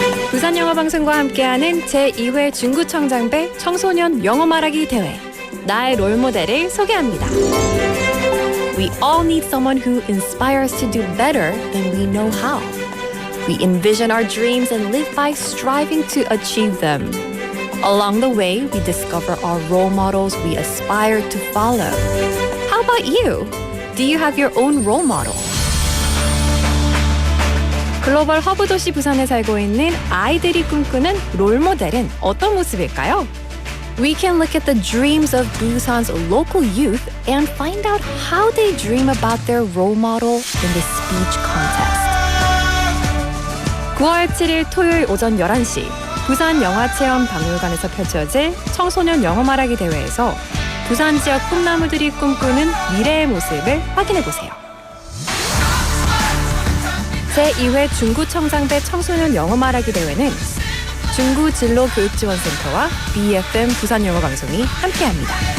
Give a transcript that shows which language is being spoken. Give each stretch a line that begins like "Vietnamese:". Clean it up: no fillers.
Korean: 부산영어방송과 함께하는 제2회 중구청장배 청소년 영어 말하기 대회. 나의 롤모델을 소개합니다.
English: We all need someone who inspires to do better than we know how. We envision our dreams and live by striving to achieve them. Along the way, we discover our role models we aspire to follow. How about you? Do you have your own role model?
Korean: 글로벌 허브 도시 부산에 살고 있는 아이들이 꿈꾸는 롤모델은 어떤 모습일까요?
English: We can look at the dreams of Busan's local youth and find out how they dream about their role model in the speech contest.
Korean: 9월 7일 토요일 오전 11시 부산 영화체험박물관에서 펼쳐질 청소년 영어 말하기 대회에서 부산 지역 꿈나무들이 꿈꾸는 미래의 모습을 확인해보세요. 제2회 중구청장배 청소년 영어 말하기 대회는 중구 진로교육지원센터와 BFM 부산영어방송이 함께합니다.